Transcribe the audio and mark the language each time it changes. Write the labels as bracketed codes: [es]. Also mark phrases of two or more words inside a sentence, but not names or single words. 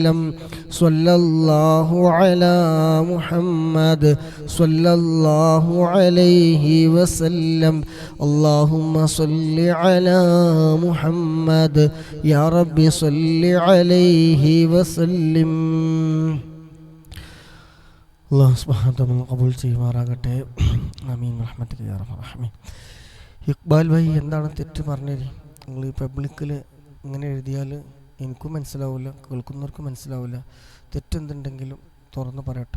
[ar] صلى الله على محمد صلى الله عليه وسلم. اللهم صل على محمد يا رب صل عليه وسلم. الله سبحانه وتعالى [ml] ഖബൂൽ ചെയ്യുമാറാകട്ടെ. [ar] آمين رحمتك يا رب العالمين. [ml] ഇക്ബാൽ ഭായി എന്താണ് തെറ്റ് പറഞ്ഞത്? നിങ്ങൾ ഈ പബ്ലിക്കിൽ ഇങ്ങനെ എഴുതിയാൽ എനിക്കും മനസ്സിലാവില്ല, കേൾക്കുന്നവർക്കും മനസ്സിലാവില്ല. തെറ്റെന്തുണ്ടെങ്കിലും തുറന്ന് പറയട്ടോ.